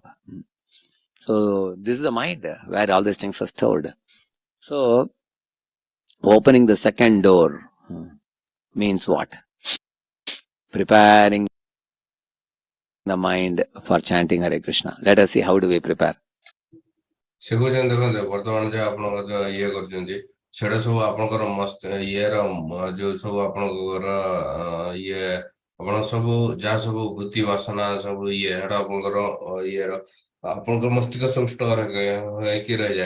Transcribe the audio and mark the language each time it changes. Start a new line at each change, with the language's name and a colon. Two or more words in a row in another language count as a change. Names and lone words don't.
English: So this is the mind where all these things are stored. So opening the second door means what? Preparing the mind for chanting Hare Krishna. Let us see how do we prepare.
Odia: ସେ କହୁଛନ୍ତି ଦେଖନ୍ତୁ ବର୍ତ୍ତମାନ ଯେ ଆପଣଙ୍କ ଯୋଉ ଇଏ କରୁଛନ୍ତି ସେଟା ସବୁ ଆପଣଙ୍କର ଇଏର ଯୋଉ ସବୁ ଆପଣଙ୍କର ଇଏ ଆପଣ ସବୁ ଯାହା ସବୁ ବୃତ୍ତି ବାସନା ସବୁ ଇଏ ସେଟା ଆପଣଙ୍କର ଇଏର ଆପଣଙ୍କର ମସ୍ତିଷ୍କ ସବୁ ଷ୍ଟୋର ହେଇକି ରହିଯାଏ।